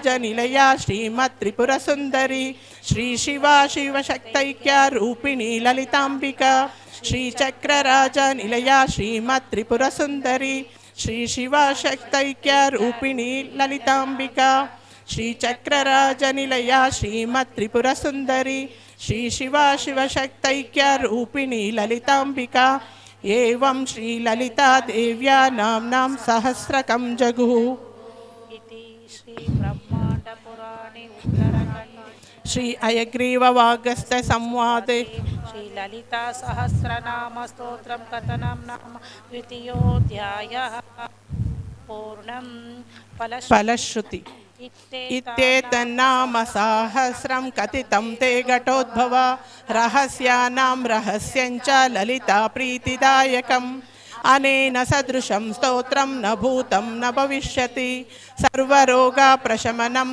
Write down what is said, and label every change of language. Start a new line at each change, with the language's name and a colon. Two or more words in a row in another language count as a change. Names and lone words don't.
Sanskrit: निलय श्रीमत् त्रिपुर सुन्दरि श्री शिव शिवशक्तैक्य रूपिणि ललिताम्बिक श्रीचक्रराज निलय श्रीमत् त्रिपुर सुन्दरि श्री शिव शक्तैक्य रूपिणि ललिताम्बिक श्रीचक्रराज निलय श्रीमत् त्रिपुर सुन्दरि श्री शिव शिवशक्तैक्य रूपिणि ललिताम्बिक एवं श्री ललिता देव्या नाम्नां सहस्रकं जगुः इति श्री ब्रह्मांड पुराणे उत्तरखंडे श्री अयग्रीव वागस्त संवादे श्री ललिता सहस्रनाम स्तोत्रम कथनं नाम द्वितीयोऽध्यायः पूर्णं ఫలశ్రుతి इत्येतन्नाम साहस्रं कथितं ते घटोद्भव रहस्यानां रहस्यञ्च ललिता प्रीतिदायकम् अनेन सदृशं स्तोत्रं न भूतं न भविष्यति सर्वरोगप्रशमनं